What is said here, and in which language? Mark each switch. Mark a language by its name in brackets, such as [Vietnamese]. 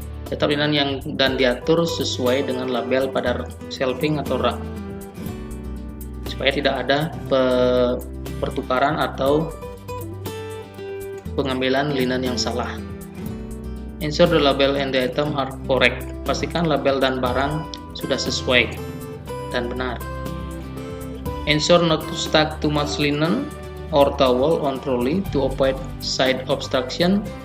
[English] Set up linen [Indonesian] dan diatur sesuai dengan label pada shelving atau rak, supaya tidak ada pertukaran atau pengambilan linen yang salah. [English] Ensure the label and the item are correct. [Indonesian] Pastikan label dan barang sudah sesuai dan benar. [English] Ensure not to stack too much linen or towel on trolley to avoid side obstruction.